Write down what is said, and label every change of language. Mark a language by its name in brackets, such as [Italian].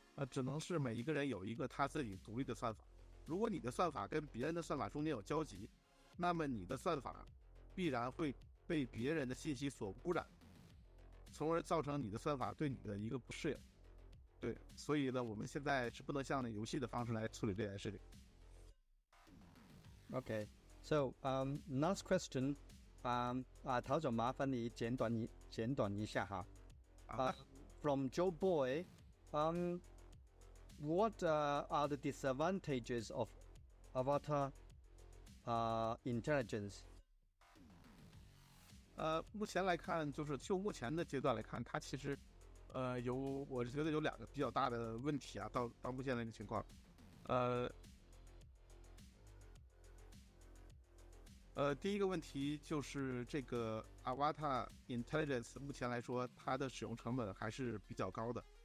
[Chinese] 只能是每一个人有一个他自己独立的算法。如果你的算法跟别人的算法中间有交集，那么你的算法必然会被别人的信息所污染，从而造成你的算法对你的一个不适应。对，所以呢，我们现在是不能像游戏的方式来处理这件事情。 [English] Okay, so last question, [Chinese] 陶总麻烦你简短一下哈。 [English] From Joe Boy, what are the disadvantages of avatar intelligence? [Chinese] 目前来看，就目前的阶段来看，它其实我觉得有2个比较大的问题啊，到目前的一个情况。第一个问题就是这个 Avatar Intelligence 目前来说，它的使用成本还是比较高的。